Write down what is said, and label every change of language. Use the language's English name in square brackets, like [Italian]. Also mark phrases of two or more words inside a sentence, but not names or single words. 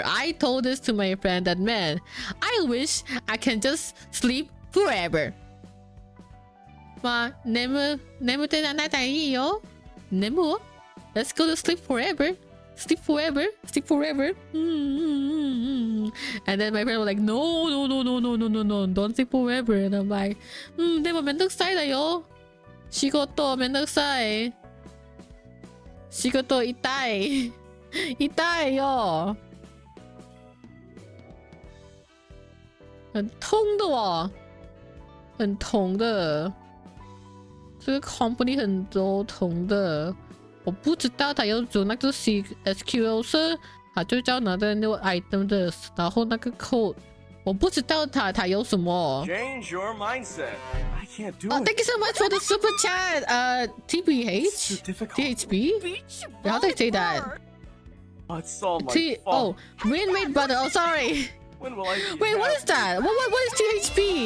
[English] I told this to my friend that, man, I wish I can just sleep forever. Let's go to sleep forever. Sleep forever. Sleep forever. And then my friend was like, no, don't sleep forever. And I'm like, [Japanese] でもめんどくさいだよ。仕事めんどくさい。仕事痛い。痛いよ。 [Chinese] 很痛的哦。很痛的。这个 company 很多痛的。我不知道他有做那个 SQL 是，他就叫拿的那个 item 的，然后那个 code， 我不知道他有什么。 [English] Change your mindset. I can't do Oh, it. thank you so much for the super chat. TBH, THB. How do I say that? Oh, it's all my fault. Win-made button. Oh, sorry. When will I be Wait, what happy? is that? What is THB?